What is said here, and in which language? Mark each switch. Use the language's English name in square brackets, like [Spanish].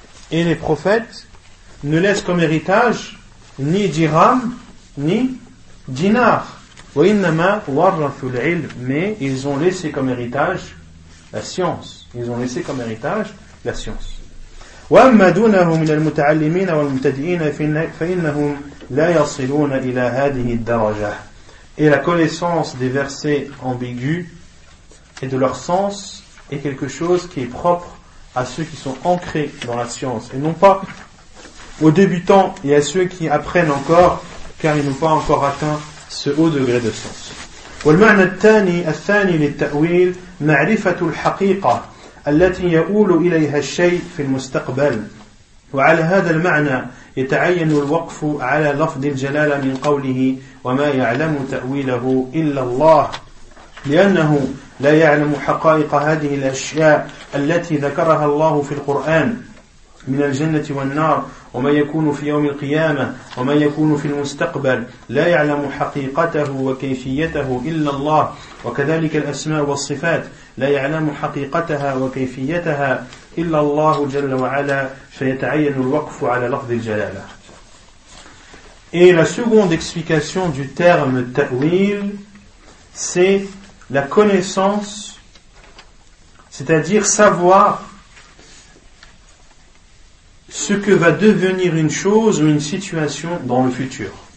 [French] Et les prophètes ne laissent comme héritage ni dirham ni dinar. Mais ils ont laissé comme héritage la science. Ils ont laissé comme héritage la science. [Arabic] وأما دونه من المتعلمين والمبتدئين فإنهم لا يصلون إلى هذه الدرجة. [French] Et la connaissance des versets ambigus et de leur sens est quelque chose qui est propre à ceux qui sont ancrés dans la science, et non pas aux débutants et à ceux qui apprennent encore, car ils n'ont pas encore atteint ce haut degré de sens. [Arabic] والمعنى الثاني الثاني للتأويل معرفة الحقيقة التي يؤول إليها الشيء في المستقبل. وعلى هذا المعنى يتعين الوقف على لفظ الجلالة من قوله وما يعلم تأويله إلا الله لأنه لا يعلم حقائق هذه الأشياء التي ذكرها الله في القرآن من الجنة والنار وما يكون في يوم القيامة وما يكون في المستقبل لا يعلم حقيقته وكيفيته إلا الله وكذلك الأسماء والصفات لا يعلم حقيقتها وكيفيتها إلا الله جل وعلا فيتعين الوقف على لفظ الجلالة. [French] Et la seconde explication du terme ta'wil, c'est la connaissance, c'est-à-dire savoir ce que va devenir une chose ou une situation dans le futur.